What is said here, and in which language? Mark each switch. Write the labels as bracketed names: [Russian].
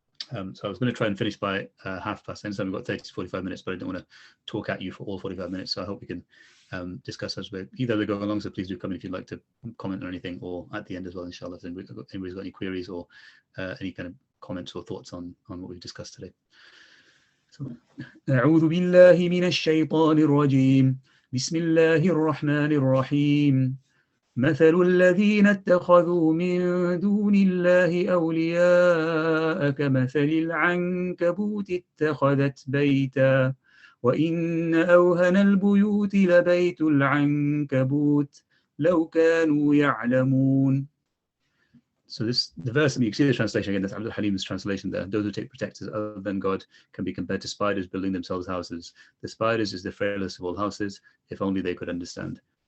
[English] So I was going to try and finish by 10:30. I understand we've got 30 to 45 minutes, but I don't want to talk at you for all 45 minutes. So I hope we can discuss as we either go along. So please do come in if you'd like to comment or anything, or at the end as well, inshallah. If anybody's got any queries or any kind of comments or thoughts on what we've discussed today. [Arabic] أعوذ بالله من الشيطان الرجيم بسم الله الرحمن الرحيم مثل الذين اتخذوا من دون الله أولياء كمثل العنكبوت اتخذت بيتا وإن أوهن البيوت لبيت العنكبوت لو كانوا يعلمون. [English] So the verse, you can see the translation again, that's Abdul Halim's translation there. Those who take protectors other than God can be compared to spiders building themselves houses. The spiders is the frailest of all houses, if only they could understand.